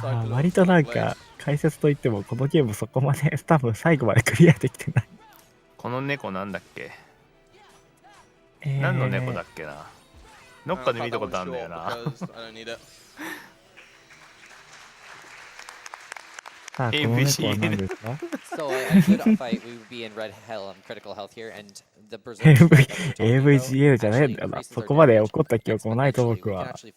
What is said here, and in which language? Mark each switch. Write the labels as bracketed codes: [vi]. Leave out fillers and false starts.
[ja] 割となんか解説といってもこのゲームそこまで多分最後までクリアできてない。この猫なんだっけ？何の猫だっけな？どっかで見たことあるんだよな。さあ、この猫は何ですか？ [en] So a good fight, we would be in red hell and critical health here, and the [ja] AVGL じゃねえんだよな。そこまで怒った記憶もないと僕は。